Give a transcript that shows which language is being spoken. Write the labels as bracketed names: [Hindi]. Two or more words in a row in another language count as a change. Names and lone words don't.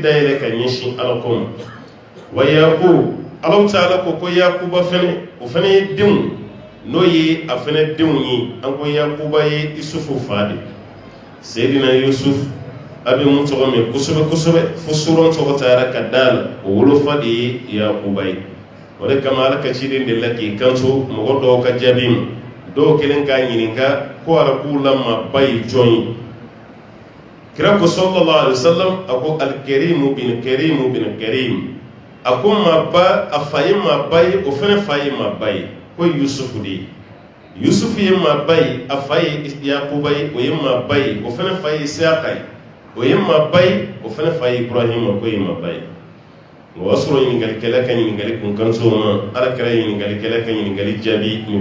[Bambara] dayɛlɛ ka ɲɛsin Alako ma wa Yakubu [Arabic] الله تعالى [Bambara] ko Yakuba fɛnɛ o fɛnɛ ye denw n'o ye a fɛnɛ denw ye an ko Yakuba ye Isufu fa de Seydina Yusuf a bɛ mun tɔgɔ mɛn kosɛbɛ kosɛbɛ fo suran tɔgɔ taara ka d'a la o wolofa de ye Yakuba ye o de kama Ala ka ciden de la k'i kanto mɔgɔ dɔw ka jaabi ma dɔw kelen k'a ɲininka ko arabuw la maaba ye jɔn ye kira ko [Arabic] صلى الله عليه وسلم [Bambara] a ko [Arabic] الكريم بن الكريم بن الكريم [Bambara] a ko maaba a fa ye maaba ye o fɛnɛ fa ye maaba ye ko Yusufu de ye Yusufu ye maaba ye a fa ye Yakuba ye o ye maaba ye o fɛnɛ fa ye Isaka ye o ye maaba ye o fɛnɛ fa ye Ibrahima ko ye maaba ye o y'a sɔrɔ ɲiningalikɛla ka ɲininkali kun kan s'o ma Alakira ye ɲiningalikɛla ka ɲininkali jaabi nin